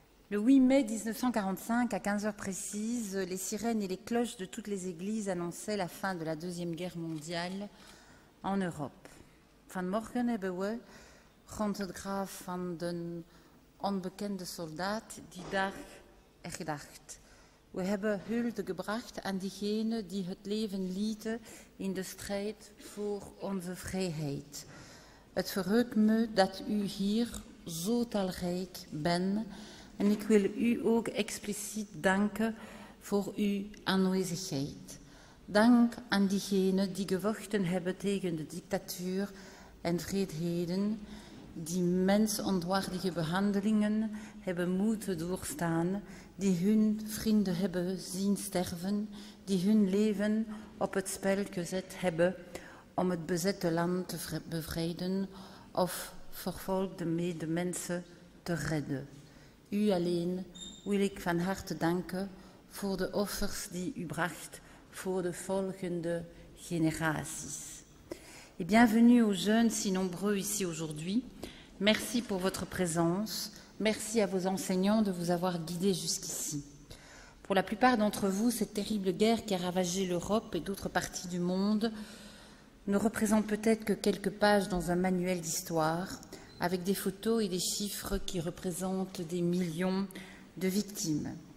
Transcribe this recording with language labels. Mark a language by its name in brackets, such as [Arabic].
[French] Le 8 mai 1945, à 15 heures précises, les sirènes et les cloches de toutes les églises annonçaient la fin de la Deuxième Guerre mondiale en Europe. [Dutch] Vanmorgen hebben we, rond het graf van de onbekende soldaat, die dag gedacht. We hebben hulde gebracht aan diegenen die het leven lieten in de strijd voor onze vrijheid. Het verheugt me dat u hier zo talrijk bent. En ik wil u ook expliciet danken voor uw aanwezigheid. Dank aan diegenen die gevochten hebben tegen de dictatuur en vreedheden, die mensonwaardige behandelingen hebben moeten doorstaan, die hun vrienden hebben zien sterven, die hun leven op het spel gezet hebben om het bezette land te bevrijden of vervolgde medemensen te redden. U alleen wil ik van harte danken voor de offers die u bracht voor de volgende génératies. [French] Et bienvenue aux jeunes si nombreux ici aujourd'hui. Merci pour votre présence. Merci à vos enseignants de vous avoir guidés jusqu'ici. Pour la plupart d'entre vous, cette terrible guerre qui a ravagé l'Europe et d'autres parties du monde ne représente peut-être que quelques pages dans un manuel d'histoire, avec des photos et des chiffres qui représentent des millions de victimes.